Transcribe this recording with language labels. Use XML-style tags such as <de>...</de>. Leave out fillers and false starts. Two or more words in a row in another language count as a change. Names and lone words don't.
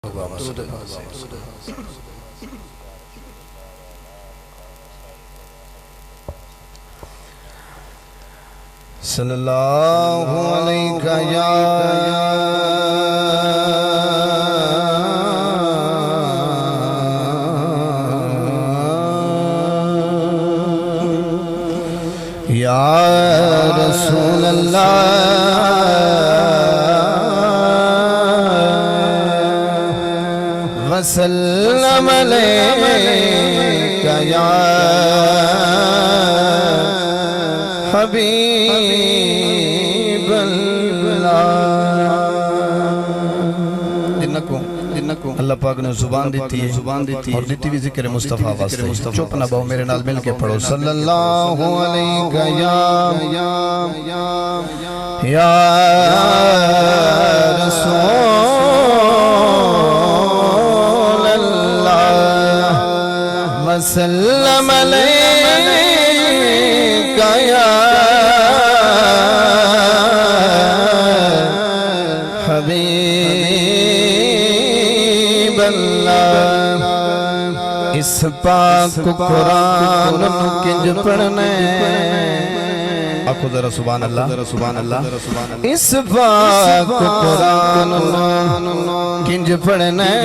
<ar>صلى الله عليك يا رسول الله وسلم عليك يا حبيب</ar> <ur>अल्लाह पाक ने जुबान दी थी और दी भी जिक्र मुस्तफा वास्ते।</ur> <pa>चुप ना बहु मेरे नाल मिल के पढ़ो</pa> <ar>صلى الله عليك يا رسول الله وسلم عليك يا</ar> <pa>इस पाक कुरान किंज पढ़ने आखो जरा</pa> <ar>سبحان الله</ar> <pa>इस पाक कुरान किंज पढ़ने</pa>